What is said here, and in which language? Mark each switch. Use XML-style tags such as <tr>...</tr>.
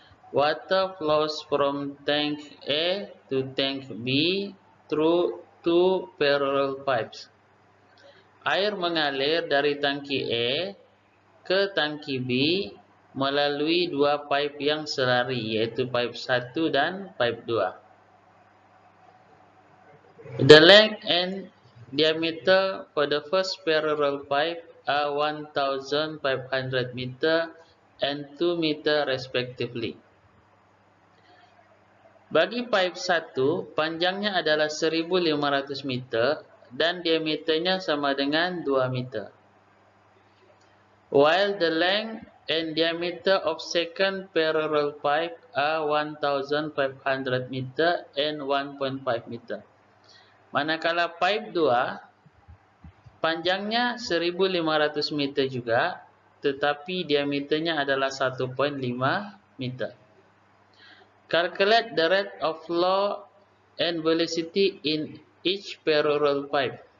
<en>Water flows from tank A to tank B through two parallel pipes.</en> <ms>Air mengalir dari tangki A ke tangki B melalui dua pipe yang selari, yaitu pipe 1 dan pipe 2.</ms> <en>The length and diameter for the first parallel pipe are 1,500 meter and 2 meter respectively.</en> <ms>Bagi pipe 1, panjangnya adalah 1,500 meter dan diameternya sama dengan 2 meter.</ms> <en>While the length and diameter of second parallel pipe are 1,500 meter and 1.5 meter.</en> <ms>Manakala pipe 2 panjangnya 1,500 meter juga, tetapi diameternya adalah 1.5 meter.</ms> <en>Calculate the rate of flow and velocity in each parallel pipe.</en>